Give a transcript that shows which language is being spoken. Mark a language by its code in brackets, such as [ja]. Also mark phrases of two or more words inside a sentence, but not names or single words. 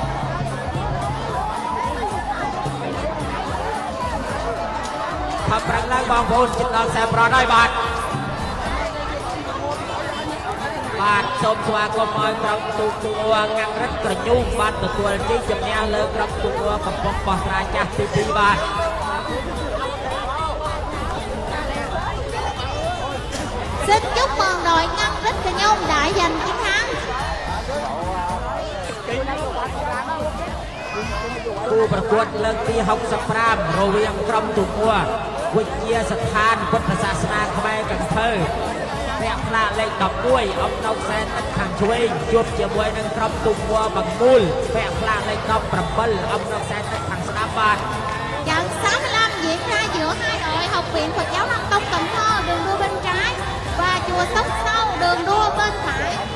[km] ខំប្រឹងឡើងបងប្អូនជិតដល់ខ្សែប្រដហើយបាទ បាទសូមស្វាគមន៍ឲ្យក្រុមទំនួលងាំងរឹតក្រញូងបានទទួលជ័យជំនះលើក្រុមទំនួលកំពង់បោះត្រាចាស់ទី2បាទ [vi] Xin chúc mừng đội Ngân Rích Trà Nhung đã giành chiến thắng. [km] គូប្រកួតលើកទី65រវាងក្រុមទំនួលវិទ្យាស្ថានពុទ្ធសាសនាខ្មែរកន្ធើផ្លាលេខ11អបនៅខ្សែទឹកខាងឆ្វេងជួបជាមួយនឹងក្រុមទំនួលបង្មូលផ្លាលេខ17អបនៅខ្សែទឹកខាងស្ដាំបាទ [vi] Trận 65 diễn ra giữa hai đội Học viện Phật giáo Nam Tông Cần Thơ đường đua bên trái và chùa Sóc Sâu đường đua bên phải.